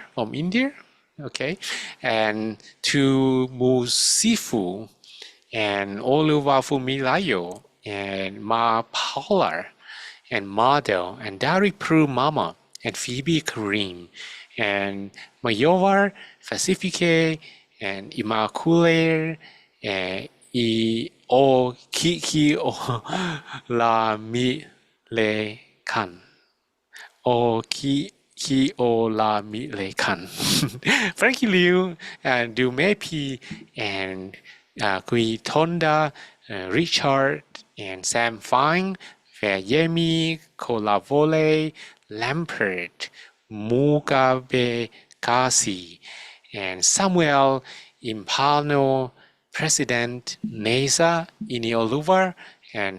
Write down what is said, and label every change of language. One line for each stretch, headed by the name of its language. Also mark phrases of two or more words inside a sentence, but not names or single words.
English: from India, okay, and to Musifu and Oluwafu Milayo and Ma Paula and Model and Dari Pru Mama and Phoebe Kareem and Mayovar, Pacifique and Immaculate and
Yoruba: o Kiki o la mi le kan. O ki o la mi le kan.
English: Frankie Liu and Du Mepi and Kui Tonda, Richard and Sam Fine, Fayemi, Colavole, Lampert, Mugabe Kasi, and Samuel Impano, President Neza Inioluvar, and Tolulupe.